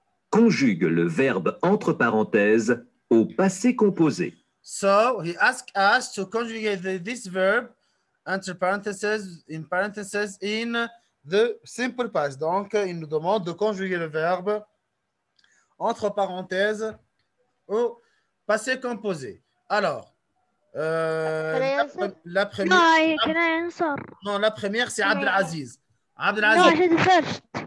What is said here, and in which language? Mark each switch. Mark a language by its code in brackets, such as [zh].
[fr] Conjugue le verbe entre parenthèses au passé composé. [en] So, he asked us to conjugate this verb [fr] entre parentheses, [en] in the simple past. [fr] Donc, il nous demande de conjuguer le verbe entre parenthèses au passé composé. Alors, la première. [en] Can I answer? [fr] Non, la première, c'est Abdelaziz. [en] No, Abdelaziz. I said first.